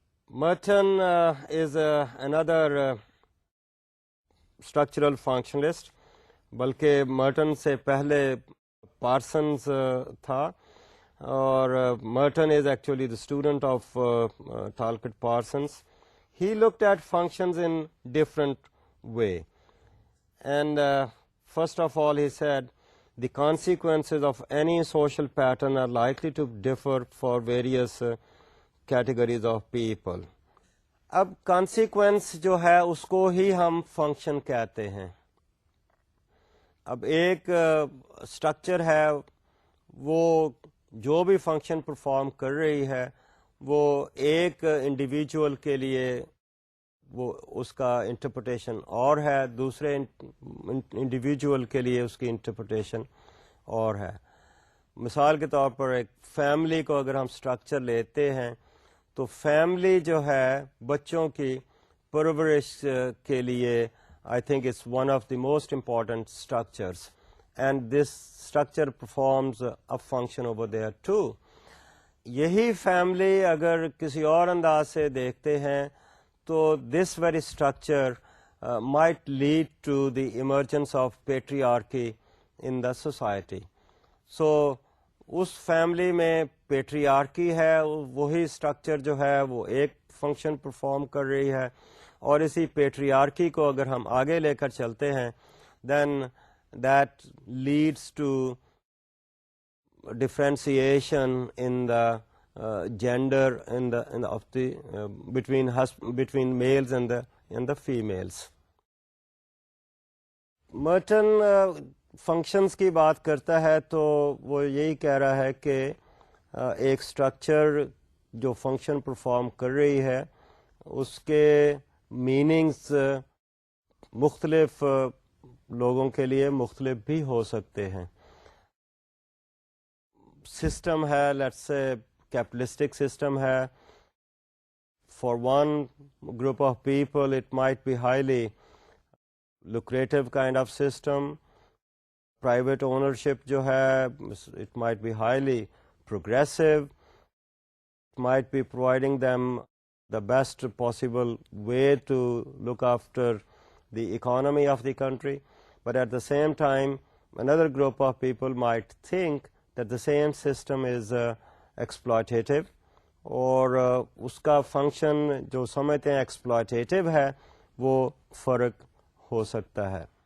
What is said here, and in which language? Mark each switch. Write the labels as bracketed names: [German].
[English] Merton is another structural functionalist, [Urdu] بلکہ Merton سے پہلے پارسنز تھا, [English] اور Merton is actually the student of Talcott Parsons. He looked at functions in different way, and first of all he said the consequences of any social pattern are likely to differ for various categories of people. [Urdu] اب consequence جو ہے اس کو ہی ہم function کہتے ہیں. اب ایک structure ہے, وہ جو بھی فنکشن پرفارم کر رہی ہے وہ ایک انڈیویجول کے لیے وہ اس کا انٹرپریٹیشن اور ہے, دوسرے انڈیویجول کے لیے اس کی انٹرپریٹیشن اور ہے. مثال کے طور پر ایک فیملی کو اگر ہم اسٹرکچر لیتے ہیں تو فیملی جو ہے بچوں کی پرورش کے لیے [English] I think it's one of the most important structures, and this structure performs a function over there too. [Urdu] یہی فیملی اگر کسی اور انداز سے دیکھتے ہیں تو [English] this very structure might lead to the emergence of patriarchy in the society. [Urdu] So اس family میں پیٹریارکی ہے, وہی اسٹرکچر جو ہے وہ ایک فنکشن پرفارم کر رہی ہے, اور اسی پیٹریارکی کو اگر ہم آگے لے کر چلتے ہیں [English] Then that leads to differentiation in the gender of the between males and the females. [Urdu] Merton functions کی بات کرتا ہے تو وہ یہی کہہ رہا ہے کہ ایک اسٹرکچر جو فنکشن پرفارم کر رہی ہے اس کے میننگز مختلف لوگوں کے لیے مختلف بھی ہو سکتے ہیں. [English] System ہے, let's سے capitalistic system ہے, for one group of people it might be highly lucrative kind of system. Private ownership جو ہے it might be highly progressive, it might be providing them the best possible way to look after the economy of the country, but at the same time another group of people might think that the same system is exploitative, [Urdu] اور اس کا function جو سمجھتے ہیں exploitative ہے وہ فرق ہو سکتا ہے.